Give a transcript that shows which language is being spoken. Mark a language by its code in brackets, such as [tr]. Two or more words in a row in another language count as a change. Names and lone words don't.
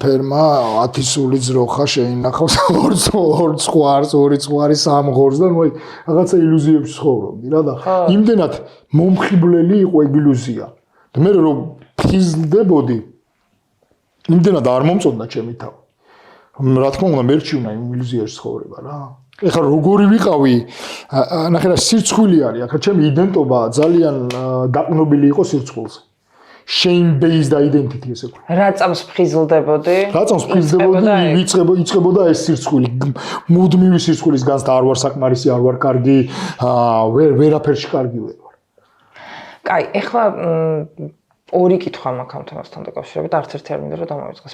[ka] ფერმა 10 სული ძროხა შეინახავს ორ ცხვარი სამ ღორს და ნუ რაღაცა ილუზიებში ცხოვრობდი რა და იმდენად მომხიბლელი იყო ეგ ილუზია და მე რომ ფიზლდებოდი იმდენად არ მომწონდა ჩემი თავი რა თქმა უნდა მერჩივნა იმ ილუზიაში ცხოვრება რა ეხლა როგორი ვიყავი ნახე რა სირცხვილი არის ახლა ჩემი იდენტობა ძალიან დაყნობილი იყო სირცხვილზე [en] shame based identity [ka] ესე ვქო. რა წამს ფხიზლდებოდი? იწყებოდა ეს სირცხვილი. მუდმივი სირცხვილის განცდა არ ვარ საკმარისი, არ ვარ კარგი, ვერაფერში კარგი ვერ ვარ. კაი, ეხლა ორი კითხვა მაქვს ამ თემასთან დაკავშირებით, არც ერთი არ მინდა რომ დამოვიწყოს.